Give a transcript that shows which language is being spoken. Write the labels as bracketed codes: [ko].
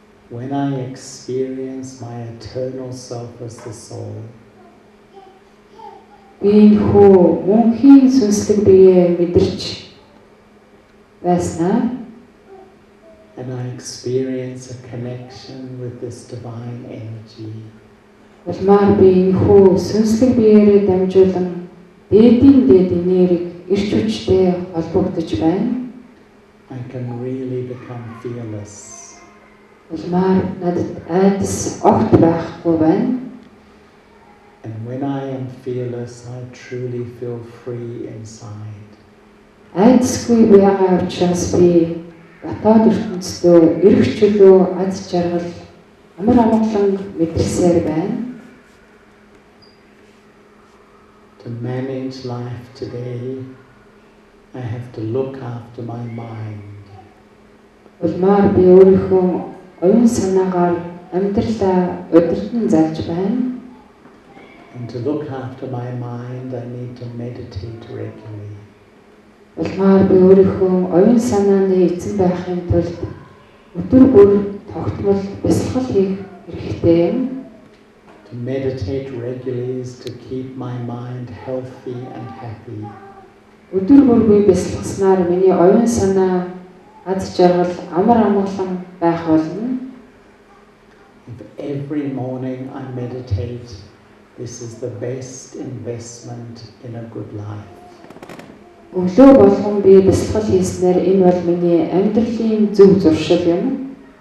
[en] When I experience my eternal self as the soul, [mn] би хөө мөнхийн сүнслэг биеэ мэдэрч байснаа. [en] and I experience a connection with this divine energy, [mn] Улмаар би хөө сүнслэг биеэрээ дамжуулан дээдийн дээд энерги ирч хүчтэй холбогдож байна. [en] I can really become fearless. [mn] Улмаар надад айдас огт байхгүй байна. [en] And when I am fearless, I truly feel free inside. [mn] Айдасгүй байгаа учраас би дотоод ертөнцийн эрх чөлөө аз жаргал амар амгалан мэдрсээр байна. [en] To manage life today, I have to look after my mind. [mn] Улмаар би өөрийнхөө оюун санаагаар амьдралаа удирдан залж байна. [en] And to look after my mind, I need to meditate regularly. [mn] Улмаар би өөрийнхөө оюун санааны эзэн байхын тулд өдөр бүр тогтмол бясалгал хийх хэрэгтэй юм. [en] To meditate regularly is to keep my mind healthy and happy. [mn] Өдөр бүр би бясалгаснаар миний оюун санаа аз жаргал амар амгалан байх болно. [en] If every morning I meditate, this is the best investment in a good life. [mn] Өглөө болгон би бясалгал хийснээр энэ бол миний амьдралын зөв зуршил юм.